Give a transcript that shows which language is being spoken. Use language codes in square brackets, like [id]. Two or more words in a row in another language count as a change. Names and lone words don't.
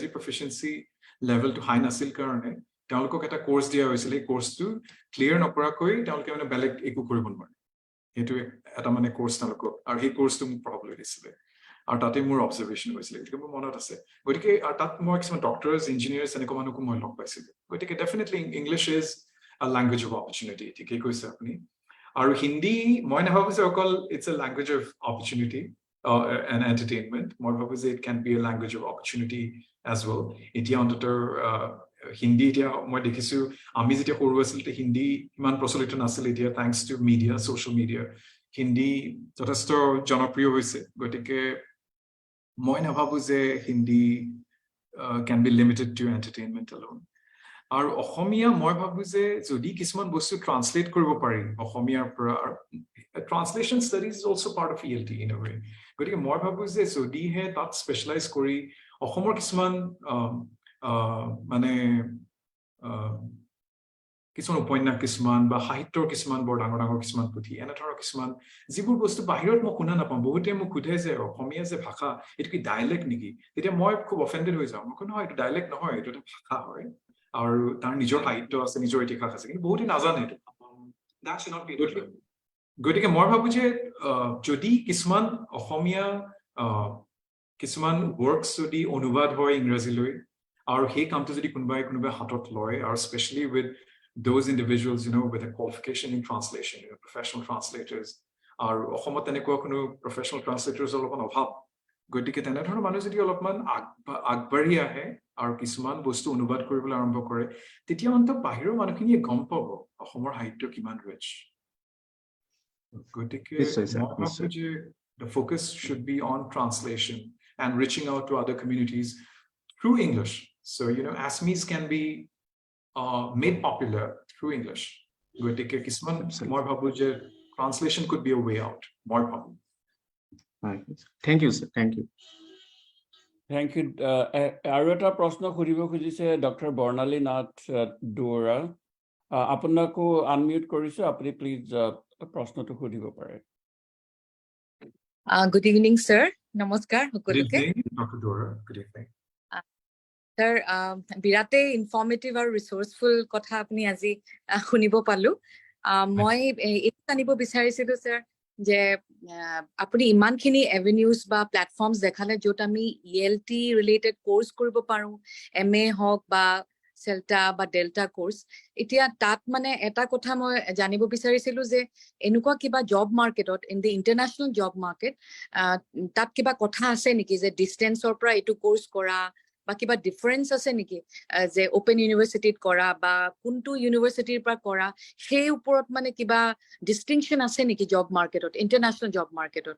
[as] প্ৰফিচিয়েন্সি লেভেলটো হাই নাছিল কাৰণে তেওঁলোকক এটা কোৰ্স দিয়া হৈছিল এই কোৰ্সটো ক্লিয়াৰ নকৰাকৈ তেওঁলোকে মানে বেলেগ একো কৰিব নোৱাৰে হেতু এটা মানে কোৰ্স তেওঁলোকক আৰু এই কোৰ্সটো মোক পঢ়াবলৈ দিছিল আৰু তাতে মোৰ অবজাৰভেশন হৈছিল গতিকে মোৰ মনত আছে গতিকে তাত মই কিছুমান ডক্টৰছ ইঞ্জিনিয়াৰছ এনেকুৱা মানুহকো মই লগ পাইছিলো গতিকে [en] definitely English is a language of opportunity [as] ঠিকেই কৈছে আপুনি আৰু হিন্দী মই নাভাবো যে অকল [en] it's a language of opportunity and entertainment [as] মই ভাবো যে [en] it can be a language of opportunity as well [as] এতিয়া অন্তত হিন্দী এতিয়া মই দেখিছো আমি যেতিয়া সৰু আছিলো হিন্দী ইমান প্ৰচলিত নাছিল এতিয়া [en] thanks to media social media [as] হিন্দী যথেষ্ট জনপ্ৰিয় হৈছে গতিকে মই নাভাবো যে হিন্দী [en] can be limited to entertainment alone [as] আৰু অসমীয়া মই ভাবো যে যদি কিছুমান বস্তু ট্ৰান্সলেট কৰিব পাৰি অসমীয়াৰ পৰা [en] translation studies is also part of ELT in a way [as] গতিকে মই ভাবো যে যদি হে তাত স্পেশালাইজ কৰি অসমৰ কিছুমান মানে কিছুমান উপন্যাস কিছুমান বা সাহিত্যৰ কিছুমান বৰ ডাঙৰ ডাঙৰ কিছুমান পুথি এনে ধৰণৰ কিছুমান যিবোৰ বস্তু বাহিৰত মই শুনা নাপাওঁ বহুতে মোক সোধে যে অসমীয়া যে ভাষা এইটো কি ডাইলেক্ট নেকি তেতিয়া মই খুব অফেণ্ডেড হৈ যাওঁ মই কওঁ নহয় এইটো ডাইলেক্ট নহয় এইটো এটা ভাষা হয় আৰু তাৰ নিজৰ সাহিত্য আছে নিজৰ ইতিহাস আছে কিন্তু বহুতে নাজানে এইটো গতিকে মই ভাবো যে যদি কিছুমান অসমীয়া কিছুমান ৱৰ্কছ যদি অনুবাদ হয় ইংৰাজীলৈ আৰু সেই কামটো যদি কোনোবাই হাতত লয় [en] আৰু specially with those individuals, with a qualification in translation, professional translators, [as] আৰু অসমত তেনেকুৱা কোনো [en] professional translators [as] অলপমান অভাৱ গতিকে তেনেধৰণৰ মানুহ যদি অলপমান আগবাঢ়ি আহে আৰু কিছুমান বস্তু অনুবাদ কৰিবলৈ আৰম্ভ কৰে তেতিয়া অন্তত বাহিৰৰ মানুহখিনিয়ে গম পাব অসমৰ সাহিত্য কিমান ৰিচ গতিকে মই ভাবো যে [en] the focus should be on translation and reaching out to other communities through English. So, ASMEs can be made popular through English. [as] গতিকে কিছুমান মই ভাবো যে [en] translation could be a way out. [as] মই ভাবো [en] Thank you, sir. Thank you. Thank you. [as] আৰু এটা প্ৰশ্ন সুধিব খুজিছে ডক্টৰ বৰ্ণালী নাথ দুৱৰা আপোনাকো আনমিউট কৰিছো আপুনি প্লিজ প্ৰশ্নটো সুধিব পাৰে [en] Good evening, sir. Namaskar. Good evening, Dr. Dora. Good evening. [as] Sir, birate [en] informative or resourceful [as] কথা আপুনি আজি শুনিব পালো. Moi etu janibo bicharisilu sir je apuni iman khini avenues ba platforms dekhale jot ami ELT related course koribo paru MA hok ba CELTA বা ডেল্টা কোর্স এতিয়া তাত মানে এটা কথা মই জানিব বিচাৰিছিলো যে এনেকুৱা কিবা জব মাৰ্কেটত [en] in the international job market [as] তাত কিবা কথা আছে নেকি যে ডিসটেন্সৰ পৰা এটো কোর্স কৰা বা কিবা ডিফাৰেন্স আছে নেকি যে ওপেন ইউনিভাৰ্সিটিত কৰা বা কোনটো ইউনিভাৰ্সিটিৰ পৰা কৰা সেই ওপৰত মানে কিবা ডিস্টিংকশন আছে নেকি জব মাৰ্কেটত ইন্টাৰনেশ্যনেল জব মাৰ্কেটত